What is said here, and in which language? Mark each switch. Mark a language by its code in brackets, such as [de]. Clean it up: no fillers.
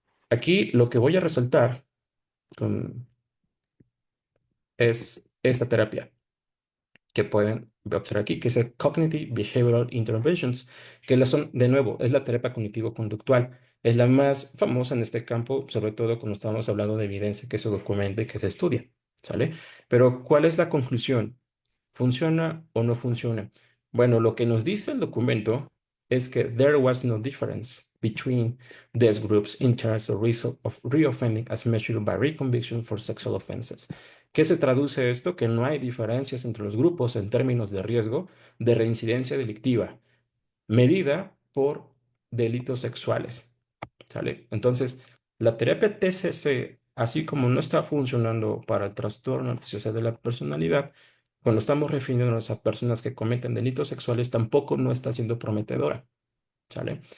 [es] Aquí lo que voy a resaltar con- es esta terapia que pueden observar aquí, que es el Cognitive Behavioral Interventions, que la son, de nuevo, es la terapia cognitivo-conductual. Es la más famosa en este campo, sobre todo cuando estamos hablando de evidencia que se documenta y que se estudia, ¿sale? Pero, ¿cuál es la conclusión? ¿Funciona o no funciona? Bueno, lo que nos dice el documento es que [en] there was no difference between these groups in terms of result of reoffending as measured by reconviction for sexual offenses. [es] ¿Qué se traduce esto? Que no hay diferencias entre los grupos en términos de riesgo de reincidencia delictiva, medida por delitos sexuales. ¿Sale? Entonces, la terapia TCC, así como no está funcionando para el trastorno antisocial de la personalidad, cuando estamos refiriéndonos a personas que cometen delitos sexuales, tampoco no está siendo prometedora. ¿Sale?